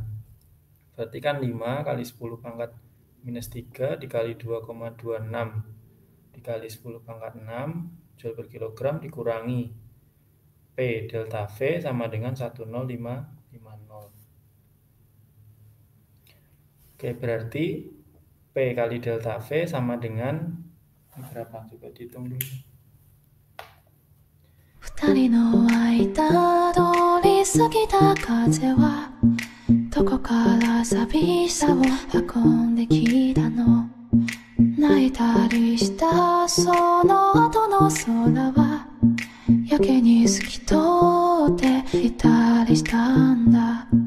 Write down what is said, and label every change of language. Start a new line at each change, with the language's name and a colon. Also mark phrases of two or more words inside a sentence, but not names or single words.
Indonesian: Berarti kan 5 kali 10 pangkat minus 3 dikali 2,26 dikali 10 pangkat 6 Joule per kilogram dikurangi delta V sama dengan 10550. Oke, berarti P kali delta V sama dengan berapa? Coba dihitung dulu.
Japanese: 二人の間通り過ぎた風はどこから寂しさを運んできたの。泣いたりしたその後の空はやけに透き通っていたりしたんだ。